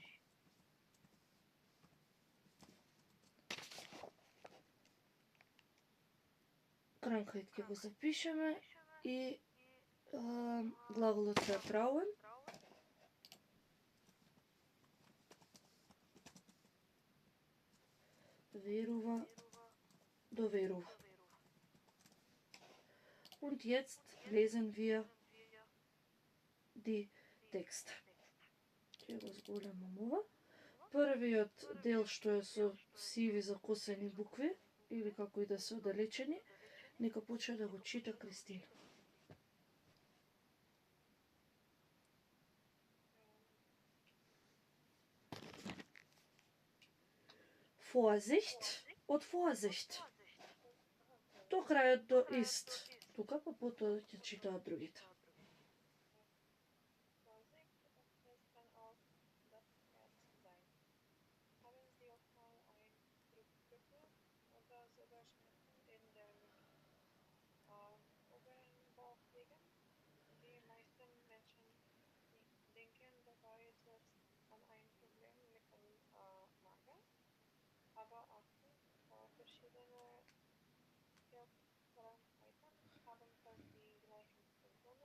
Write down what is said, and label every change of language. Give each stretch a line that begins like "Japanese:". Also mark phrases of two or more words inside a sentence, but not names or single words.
Macedonian: Краnkheid ќе го запишеме и глаголот vertrauen. Верува, доверува.
German: Und jetzt lesen wir die Texte.
Macedonian: Ќе го зголемам ова. Првиот дел што е со сиви закосени букви, или како и да се оддалечени, нека почне да го чита Кристина.
German: Vorsicht од Vorsicht.
Macedonian: До крајот до ist. Тука па потоа ќе читаат другите.
German: Vorsicht, es kann auch das Herz sein. Haben Sie auch mal ein Druckgefühl oder sogar Schmerzen in der oberen Bauchgegend? Die meisten Menschen denken dabei zuerst an ein Problem mit dem Magen, aber Achtung, verschiedene Herzkrankheiten haben fast die gleichen Symptome.